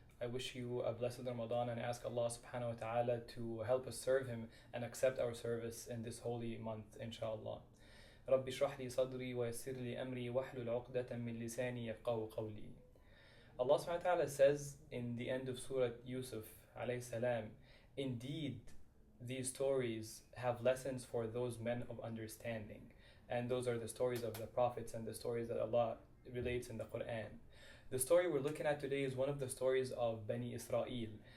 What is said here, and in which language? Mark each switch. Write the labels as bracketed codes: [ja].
[en] I wish you a blessed Ramadan and ask Allah subhanahu wa ta'ala to help us serve Him and accept our service in this holy month, inshallah. [ar] رب اشرح لي صدري ويسر لي أمري واحلل عقدة من لساني يفقهوا قولي. [en] Allah subhanahu wa ta'ala says in the end of Surat Yousef alayhi salam, indeed these stories have lessons for those men of understanding. And those are the stories of the prophets and the stories that Allah relates in the Quran. The story we're looking at today is one of the stories of Bani Isreal.